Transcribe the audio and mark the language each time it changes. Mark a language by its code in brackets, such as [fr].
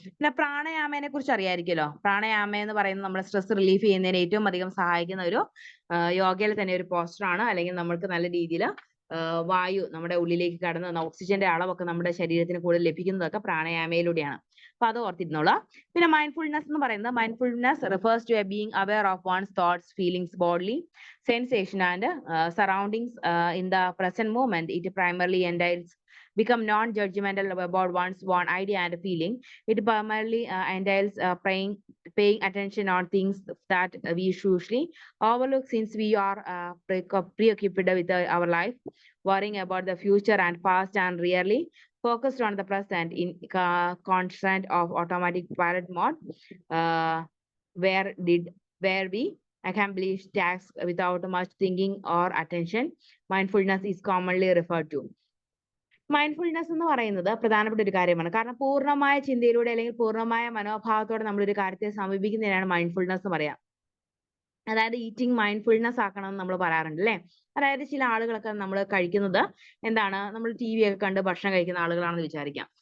[ml] പിന്നെ പ്രാണായാമയെ കുറിച്ച് അറിയായിരിക്കുമല്ലോ. പ്രാണായാമ എന്ന് പറയുന്നത് നമ്മുടെ സ്ട്രെസ് റിലീഫ് ചെയ്യുന്നതിന് ഏറ്റവും അധികം സഹായിക്കുന്ന ഒരു യോഗയിൽ തന്നെ ഒരു പോസ്റ്റർ ആണ്, അല്ലെങ്കിൽ നമ്മൾക്ക് നല്ല രീതിയിൽ വായു നമ്മുടെ ഉള്ളിലേക്ക് കടന്ന് ഓക്സിജന്റെ അളവൊക്കെ നമ്മുടെ ശരീരത്തിന് കൂടുതൽ ലഭിക്കുന്നതൊക്കെ പ്രാണായാമയിലൂടെയാണ്. അപ്പൊ അത് ഓർത്തിരുന്നോളാം. [en] പിന്നെ [ml] മൈൻഡ്ഫുൾനെസ് എന്ന് പറയുന്നത് [en] Mindfulness refers to a being aware of one's thoughts, feelings, bodily sensation and surroundings in the present moment. It primarily entails become non-judgmental about one's one idea and feeling. It primarily entails paying attention on things that we usually overlook since we are preoccupied with our life, worrying about the future and past and rarely focused on the present in constant of automatic pilot mode, uh, where we accomplish tasks without much thinking or attention. Mindfulness is commonly referred to. [ml] Mindfulness എന്ന് പറയുന്നത് പ്രധാനപ്പെട്ട ഒരു കാര്യമാണ്. കാരണം പൂർണ്ണമായ ചിന്തയിലൂടെ അല്ലെങ്കിൽ പൂർണ്ണമായ മനോഭാവത്തോടെ നമ്മൾ ഒരു കാര്യത്തെ സമീപിക്കുന്നതിനാണ് മൈൻഡ്ഫുൾനെസ് എന്ന് പറയാം. അതായത് ഈറ്റിംഗ് മൈൻഡ്ഫുൾനെസ് ആക്കണം എന്ന് നമ്മൾ പറയാറുണ്ട് അല്ലേ? അതായത് ചില ആളുകളൊക്കെ നമ്മൾ കഴിക്കുന്നത് എന്താണ്, നമ്മൾ ടി വി ഒക്കെ കണ്ട് ഭക്ഷണം കഴിക്കുന്ന ആളുകളാണെന്ന് വിചാരിക്കാം.